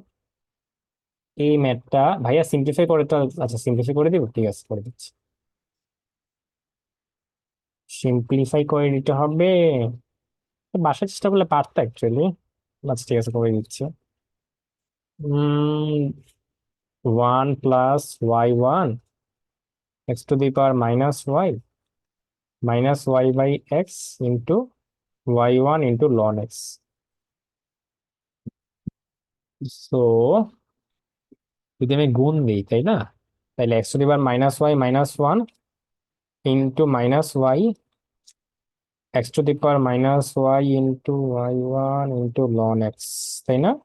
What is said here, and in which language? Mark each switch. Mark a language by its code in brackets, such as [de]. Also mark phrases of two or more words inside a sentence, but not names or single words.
[bn] এই ম্যাথটা ভাইয়া সিম্পলিফাই করে তো, আচ্ছা সিম্পলিফাই করে দিব, ঠিক আছে করে দিচ্ছি। সিম্পলিফাই করে দিতে হবে, বাসায় চেষ্টা করলে পারতো অ্যাকচুয়ালি। আচ্ছা ঠিক আছে, করে দিচ্ছি। 1 + y1 x⁻⁻y -y/x [en] into y1 into ln x. [bn] সো যদি আমি গুণ দিই, তাই না? [en] তাহলে x to the power minus y minus one into minus y, x to the power minus y into y one into ln x, [bn] তাই না?